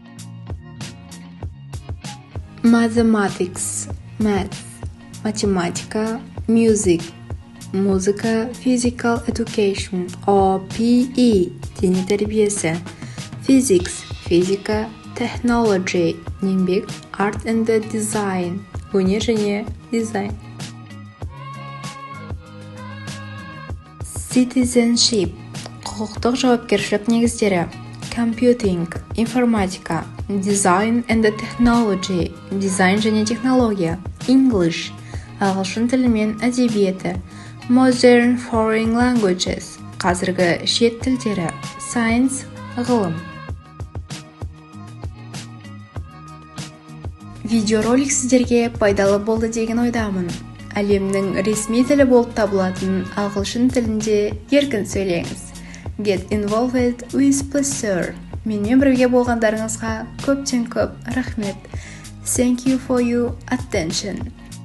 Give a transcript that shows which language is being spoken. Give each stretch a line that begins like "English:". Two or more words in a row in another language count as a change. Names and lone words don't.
English: Mathematics, math, математика, music, музыка, physical education, PE,
Kazakh: дене тәрбиесі,
English: physics, физика, technology, еңбек, art and design,
Kazakh: өнер және дизайн. Citizenship, құқықтық жауапкершілік негіздері, computing, информатика,
English: design and technology,
Kazakh: дизайн және технология, English, ағылшын тілі мен әдебиеті,
English: modern foreign languages,
Kazakh: қазіргі шет тілдері, science, ғылым. Видеоролик сіздерге пайдалы болды деген ойдамын. Әлемнің ресми тілі болып табылатын ағылшын тілінде еркін сөйлеңіз.
English: Get involved with pleasure.
Kazakh: Менімен бірге болғандарыңызға көптен көп рахмет.
English: Thank you for your attention.